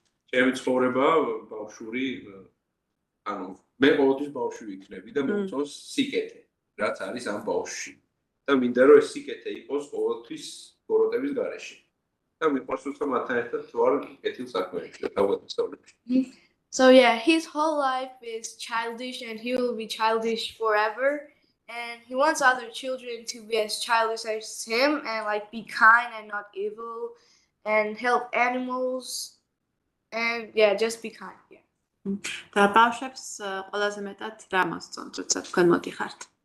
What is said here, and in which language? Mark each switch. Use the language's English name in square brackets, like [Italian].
[Georgian] ჩემი ცხოვრებაა ბავშვური, ანუ მე ყოველთვის ბავშვი ვიქნები და მომწონს სიკეთე, რაც არის ამ ბავშვში. და მინდა რომ ეს სიკეთე იყოს ყოველთვის ბოროტების გარეშე. და მიყვარს უცხო მათთან ერთად ვარ კეთილ საქმეებში და თავგადასავლებში. [English] So yeah, his whole life is childish and he will be childish forever. And he wants other children to be as childish as him and like be kind and not evil and help animals and yeah, just be kind. Yeah. [Georgian] და ბავშვებს ყველაზე მეტად რა მოსწონთ, როცა თქვენ მოდიხართ?